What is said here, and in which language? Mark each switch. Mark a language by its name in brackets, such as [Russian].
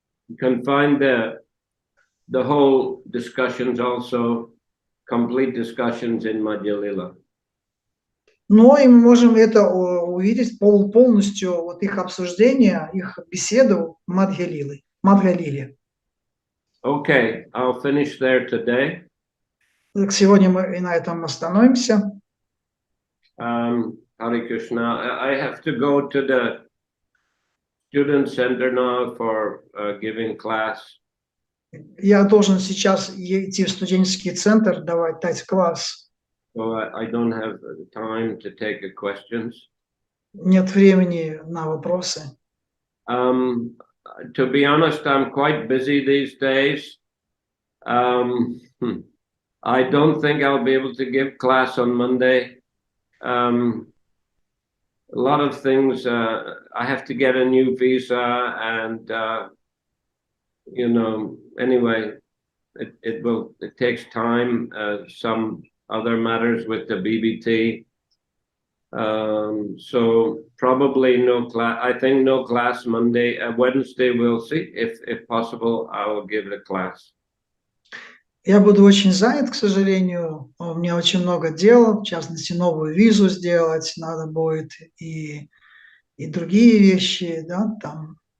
[English] You can find the whole discussions also, complete discussions in Adi-lila. [Russian] но и мы можем это увидеть полностью, вот их обсуждение, их беседу Мадхя-лилы, Мадхя-лиле. [English] Okay, I'll finish there today. [Russian] Так, сегодня мы и на этом остановимся. [Sanskrit] Hare Krishna. [English] I have to go to the student center now for giving class. [Russian] Я должен сейчас идти в студенческий центр, дать класс. [English] So I don't have time to take questions. [Russian] Нет времени на вопросы. [English] To be honest, I'm quite busy these days. I don't think I'll be able to give class on Monday. A lot of things, I have to get a new visa and, you know, anyway, it takes time, some other matters with the BBT. So probably no class, I think no class Monday, Wednesday we'll see, if possible, I will give the class. [Russian] Я буду очень занят, к сожалению. У меня очень много дел, в частности, новую визу сделать надо будет и другие вещи, да, там.